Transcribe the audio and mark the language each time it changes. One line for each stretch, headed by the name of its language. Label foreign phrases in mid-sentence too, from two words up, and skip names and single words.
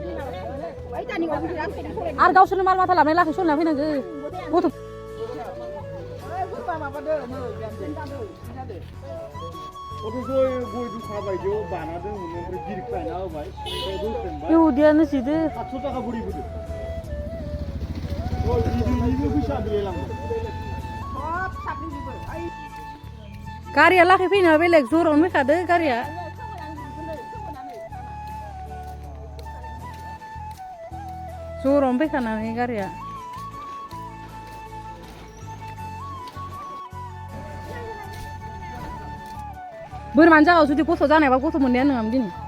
Bodo: आरो गावसोरनो माल माथा लाबनाय लाखै सलिना फैनांगो गथ' इउदियानो जिदो
Bangla: 800 টাকা ভরি বুঝো
Bodo: गारिया लाखै फैनो बेलेग जरावनो फैखादो गारिया जरावनो फैखानानै गारिया बोरमानि जागायाव जुदि गथ' जानायबा गथ' मोननाया नङामोन दिनै